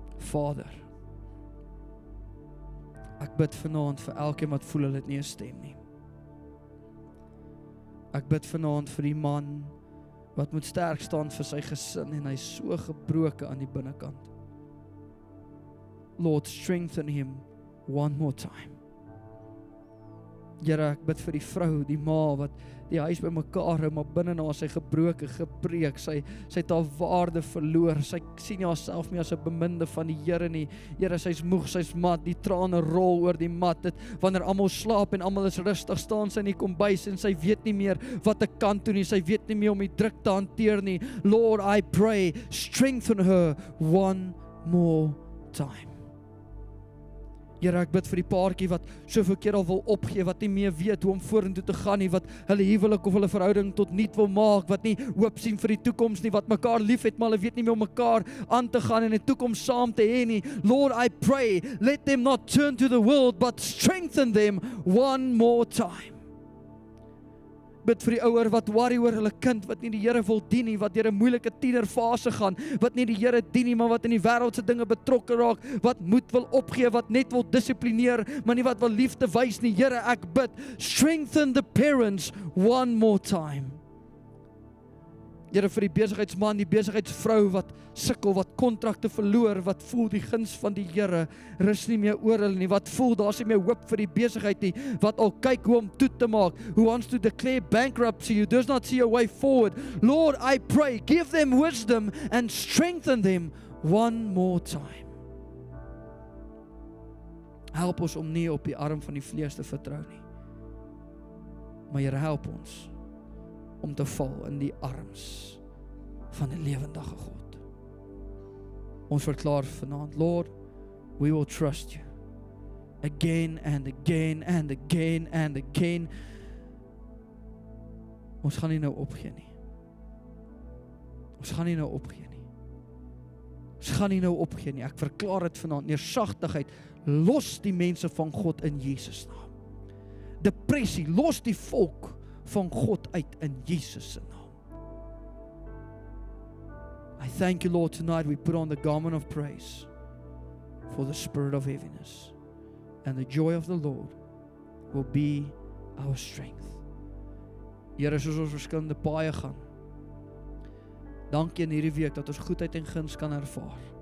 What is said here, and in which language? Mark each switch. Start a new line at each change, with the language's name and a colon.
Afrikaans: Vader, ek bid vanaand vir elkeen wat voel hulle het nie 'n stem nie. Ek bid vanaand vir die man wat moet sterk staan vir sy gesin en hy is so gebroken aan die binnekant.
English: Lord, strengthen him one more time.
Afrikaans: Here, ek bid vir die vrou, die ma wat die huis by mekaar hou, maar binne na sy gebreek, sy het haar waarde verloor, sy sien nie haarself meer as 'n beminde van die Here nie. Here, sy's moeg, sy's mat, die trane rol oor die mat, wanneer almal slaap en almal is rustig, staan sy in die kombuis en sy weet nie meer wat ek kan doen nie, sy weet nie meer om die druk te hanteer nie.
English: Lord, I pray, strengthen her one more time.
Afrikaans: Here, ek bid vir die paartjie wat soveel keer al wil opgee, wat nie meer weet hoe om vorentoe te gaan nie, wat hulle huwelik of hulle verhouding tot niet wil maak, wat nie hoop sien vir die toekoms nie, wat mekaar lief het, maar hulle weet nie meer om mekaar aan te gaan en 'n toekoms saam te hê nie.
English: Lord, I pray, let them not turn to the world, but strengthen them one more time.
Afrikaans: Bid vir die ouer wat worry oor hulle kind, wat nie die Here wil dien nie, wat deur 'n moeilike tienerfase gaan, wat nie die Here dien nie, maar wat in die wêreldse dinge betrokke raak, wat moed wil opgee, wat net wil dissiplineer, maar nie wat wil liefde wys nie. Here, ek bid,
English: strengthen the parents one more time.
Afrikaans: Here, vir die besigheidsman, die besigheidsvrou wat sukkel, wat kontrakte verloor, wat voel die guns van die Here rus nie meer oor hulle nie, wat voel daar's nie meer hoop vir die besigheid nie, wat al kyk hoe om toe te maak,
English: who wants to declare bankruptcy, who does not see a way forward. Lord, I pray, give them wisdom and strengthen them one more time.
Afrikaans: Help ons om nie op die arm van die vlees te vertrou nie, maar Here, help ons om te val in die arms van die lewendige God. Ons verklaar vanaand,
English: Lord, we will trust you again and again and again and again.
Afrikaans: Ons gaan nie nou opgee nie. Ons gaan nie nou opgee nie. Ons gaan nie nou opgee nie. Ek verklaar dit vanaand, neersagtigheid, los die mense van God in Jesus naam. Depressie, los die volk van God uit in Jesus se naam.
English: I thank you, Lord, tonight we put on the garment of praise for the spirit of heaviness, and the joy of the Lord will be our strength.
Afrikaans: Here, soos ons verskillende paaie gaan, dankie in hierdie week dat ons goedheid en guns kan ervaar.